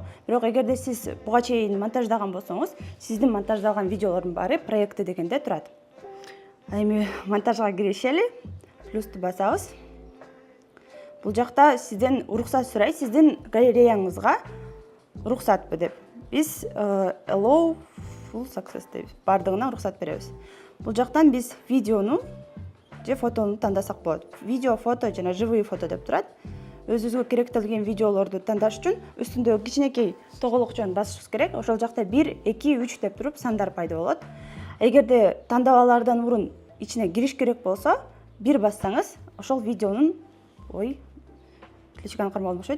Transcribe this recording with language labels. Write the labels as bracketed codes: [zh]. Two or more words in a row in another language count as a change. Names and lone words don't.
[ky] Бирок эгерде сиз буга чейин монтаждаган болсоңуз, сиздин монтаждалган видеолордун баары проекти дегенде турат. Эми монтажга киришели. Плюсту басабыз. Бул жакта сизден уруксат сурайт, сиздин галереяңызга уруксатпы деп. Биз [en] allow full success [ky] деп бардыгына уруксат беребиз. Бул жактан биз видеону же фотону тандасак болот. Видео, фото жана [ru] живые фото [ky] деп турат. Өзүбүзгө керектелген видеолорду тандаш үчүн үстүндөгү кичинекей тоголокчон басышыбыз керек. Ошол жакта 1, 2, 3 деп туруп сандар пайда болот. Эгерде тандабалардан мурун ичине кириш керек болсо, 1 бассаңыз, ошол видеонун кличканы кармалып окшойт.